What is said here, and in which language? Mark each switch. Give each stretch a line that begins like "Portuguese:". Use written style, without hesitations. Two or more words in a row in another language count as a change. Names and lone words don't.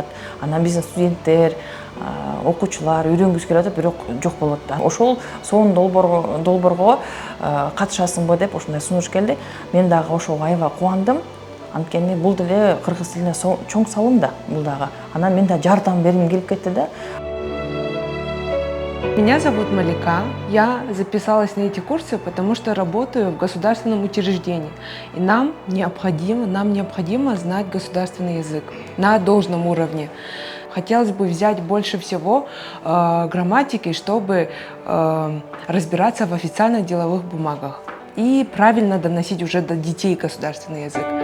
Kyrgyz: Анан биздин студенттер, окуучулар үйрөнгүсү келип атат, бирок жок болуп атат. Ошол сонун долбоорго катышасыңбы деп ушундай сунуш келди. Мен дагы ошого аябай кубандым. Анткени бул деле кыргыз тилине чоң салым да бул дагы. Анан мен да жардам бергим келип кетти да.
Russian: Меня зовут Малика. Я записалась на эти курсы, потому что работаю в государственном учреждении. И нам необходимо знать государственный язык на должном уровне. Хотелось бы взять больше всего грамматики, чтобы разбираться в официальных деловых бумагах и правильно доносить уже до детей государственный язык.